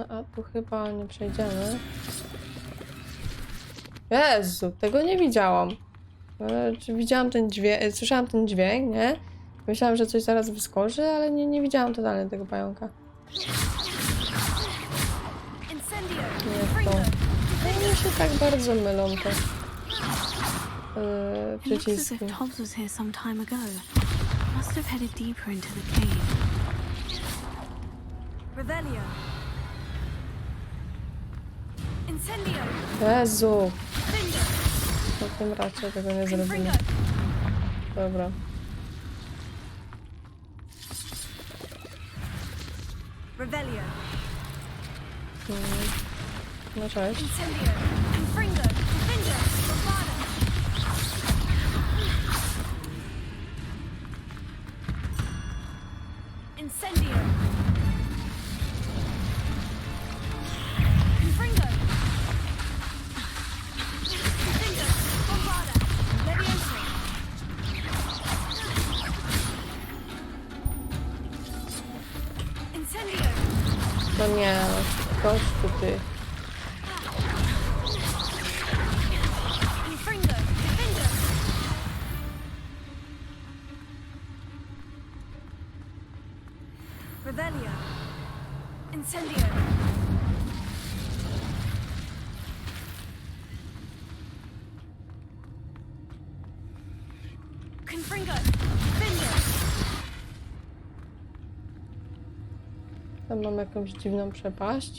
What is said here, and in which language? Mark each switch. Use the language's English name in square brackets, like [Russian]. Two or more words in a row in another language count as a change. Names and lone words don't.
[Polish] A tu chyba nie przejdziemy. Jezu, tego nie widziałam. Widziałam ten dźwięk, słyszałam ten dźwięk, nie? Myślałam, że coś zaraz wyskoczy, ale nie widziałam totalnie tego pająka. Nie to. One się tak bardzo mylą te [English] Looks as [Polish] przyciski. [English] if Tobbs was here some time ago. Must have headed deeper into the cave. Revelio. Incendio. [Polish] Jezu! No tym raczej tego nie zrobimy. Dobra. [English] Revelio. [Polish] No cześć. [English] Incendio. Confringo. Defendo. Bombada. Incendio. Confringo. Defendo. Bombada. Levioso. Incendio. [Polish] No nie, kosztu ty. [English] Confringo. Defendo. Revelio. Incendio. Confringo. Defendo. [Polish] Tam mam jakąś dziwną przepaść.